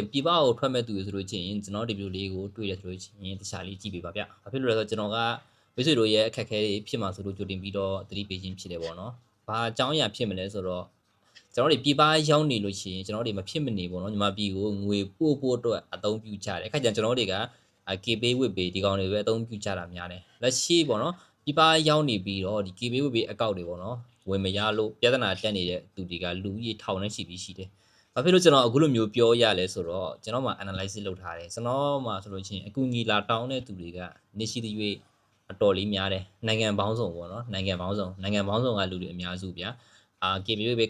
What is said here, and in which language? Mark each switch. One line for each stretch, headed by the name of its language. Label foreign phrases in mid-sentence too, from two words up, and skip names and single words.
Burmese: ပြည်ပကိုထွက်မဲ့သူတွေဆိုလို့ချင်းကျွန်တော်ဒီဗီဒီယိုလေးကိုတွေ့ရဆိုလို့ချင်းတခြားလေးကြည့်ပေးပါဗျ။ဘာဖြစ်လို့လဲဆိုတော့ကျွန်တော်ကမိတ်ဆွေတို့ရဲ့အခက်အခဲတွေဖြစ်မှာဆိုလို့ကြိုတင်ပြီးတော့သတိပေးခြင်းဖြစ်တယ်ပေါ့နော် ။ဘာအကြောင်းအရာဖြစ်မလဲဆိုတော့ကျွန်တော်တို့ပြည်ပရောက်နေလို့ရှိရင်ကျွန်တော်တို့မဖြစ်မနေပေါ့နော်ညီမပြည်ကိုငွေပို့ဖို့အတွက်အသုံးပြုကြတယ်။အခါ ကျကျွန်တော်တွေကKPay
English: with pay
Burmese: ဒီကောင်တွေပဲအသုံးပြုကြတာများတယ်။လက်ရှိပေါ့နော်ပြည်ပရောက်နေပြီးတော့ဒီ KPay
English: with pay
Burmese: အကောင့်တွေပေါ့နော်ဝင်မရလို့ပြဿနာတက်နေတဲ့သူတွေကလူကြီးထောင်နဲ့ရှိပြီးရှိတယ်။ဘာဖြစ်လို့ကျွန်တော်အခုလိုမျိုးပြောရလဲဆိုတော့ကျွန်တော်မှ analysis လုပ်ထားတယ်ကျွန်တော်မှဆိုလို့ချင်းအကူအညီလာတောင်းတဲ့သူတွေကနေရှိသရွေ့အတော်လေးများတယ်နိုင်ငံပေါင်းစုံပေါ့နော်နိုင်ငံပေါင်းစုံကလူတွေအများစုဗျာKPay ပဲ